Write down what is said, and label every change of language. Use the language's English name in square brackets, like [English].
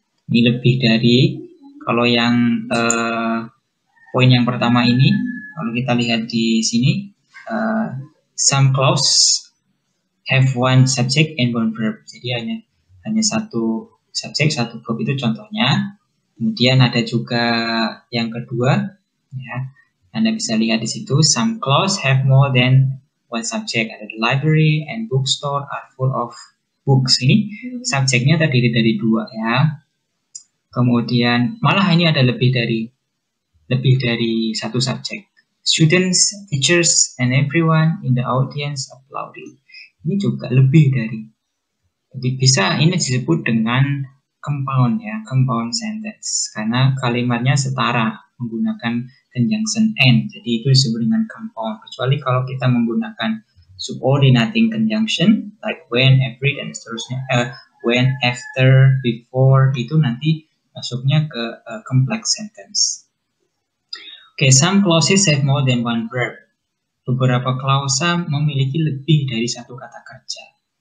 [Indonesian] Ini lebih dari, kalau yang poin yang pertama ini, kalau kita lihat di sini, [English] some clause have one subject and one verb. [Indonesian] Jadi hanya satu subjek, satu verb, itu contohnya. Kemudian ada juga yang kedua, ya. Anda bisa lihat di situ, [English] some clause have more than one subject. Ada the library and bookstore are full of books. [Indonesian] Ini subjeknya terdiri dari dua ya. Kemudian malah ini ada lebih dari satu subjek. [English] Students, teachers, and everyone in the audience applauded. [Indonesian] Ini juga lebih dari. Jadi bisa ini disebut dengan compound ya, compound sentence. Karena kalimatnya setara menggunakan conjunction and. Jadi itu disebut dengan compound. Kecuali kalau kita menggunakan subordinating conjunction like when, every, dan seterusnya. [English] When, after, before, [Indonesian] itu nanti masuknya ke [English] complex sentence. Oke, some clauses have more than one verb. [Indonesian] Beberapa klausa memiliki lebih dari satu kata kerja.